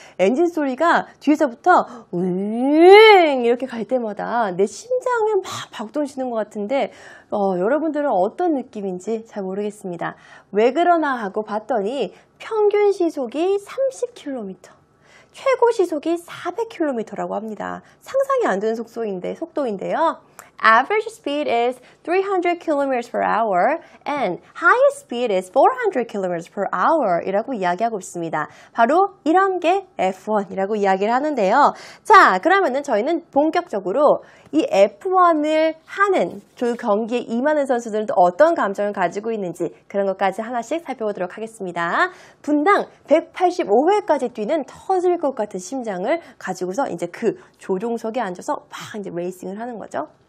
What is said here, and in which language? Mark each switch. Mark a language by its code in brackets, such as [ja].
[ko] 엔진 소리가 뒤에서부터 윙 이렇게 갈 때마다 내 심장에 막 박동치는 것 같은데 여러분들은 어떤 느낌인지 잘 모르겠습니다. 왜 그러나 하고 봤더니 평균 시속이 30km, 최고 시속이 400km라고 합니다. 상상이 안 되는 속도인데요. [en] Average speed is 300 km per hour and highest speed is 400 km per hour [ko] 이라고 이야기하고 있습니다. 바로 이런 게 F1이라고 이야기를 하는데요. 자, 그러면은 저희는 본격적으로 이 F1을 하는 그 경기에 임하는 선수들은 또 어떤 감정을 가지고 있는지 그런 것까지 하나씩 살펴보도록 하겠습니다. 분당 185회까지 뛰는 터질 것 같은 심장을 가지고서 이제 그 조종석에 앉아서 막 이제 레이싱을 하는 거죠.